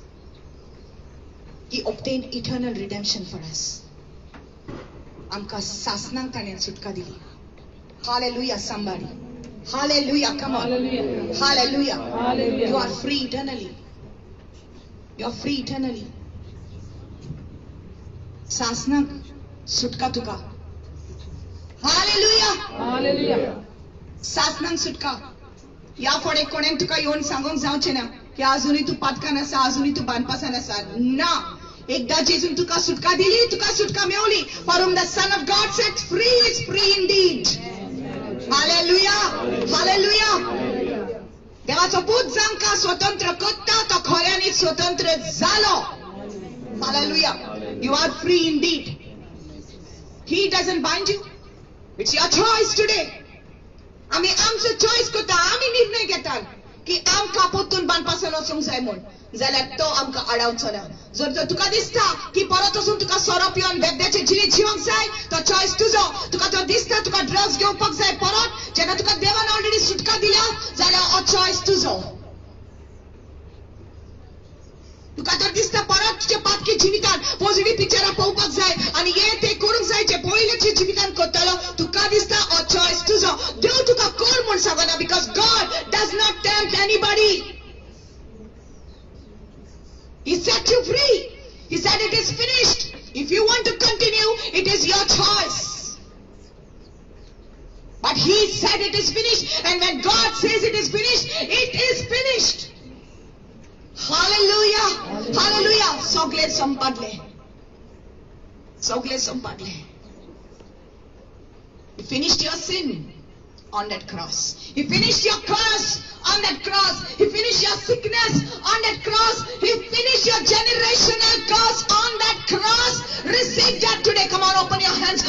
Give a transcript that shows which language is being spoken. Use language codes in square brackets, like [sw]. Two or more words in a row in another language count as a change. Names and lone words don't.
[en] He obtained eternal redemption for us. [kok] आमकां सासणांक ताणें सुटका दिली. [en] Hallelujah, somebody. Hallelujah, come on. Hallelujah. Hallelujah. Hallelujah. You are free eternally. You are free eternally. [kok] सासणांक सुटका तुका. [en] Hallelujah. Hallelujah. [kok] सासणांक सुटका. या फुडें कोणें तुका येवन सांगूंक जावचें ना की आजुनूय तूं पातकान आसा, आजुनूय तूं बांदपासान आसा. ना. एकदा जेजून तुका सुटका दिली, तुका सुटका मेवली. [en] For whom the Son of God set free is free indeed. Hallelujah. Hallelujah. [kok] देवाचो पूत जांकां स्वतंत्र करता तो खऱ्यांनीच स्वतंत्र जालो. [en] Hallelujah. You are free indeed. He doesn't bind you. It's your choice today. [kok] आमी आमचो चॉईस करता. आमी निर्णय घेतात की आमकां पोत्तून बांदपासान वचूंक जाय म्हूण. जाल्यार तो आमकां आडावचो ना. जर तर तुका दिसता की परत वचून तुका सोरो पिवन बेबद्याचें जिवीत जिवंक जाय, तो चॉईस तुजो. तुका तो दिसता तुका ड्रग्स घेवपाक जाय परत, जेन्ना तुका देवान ऑलरेडी सुटका दिल्या, जाल्यार हो चॉईस तुजो. तुका तर दिसता परत तुज्या पातकी जिवितान [en] positive pictures [kok] पळोवपाक जाय आनी हे ते करूंक जाय जे पयलींच्या जिवितान करतालो. तुका दिसता हो चॉईस तुजो. देव तुका कर म्हूण सांगना. [en] because God does not tempt anybody. He set you free. He said it is finished. If you want to continue, it is your choice. But he said it is finished. And when God says it is finished, it is finished. Hallelujah. Hallelujah. [kok] Sogle sampadle. Sogle sampadle. [en] He finished your sin on that cross. He finished your curse on that cross. He finished your sickness on that cross. He finished your generational curse on that cross. Receive that today. Come on, open your hands.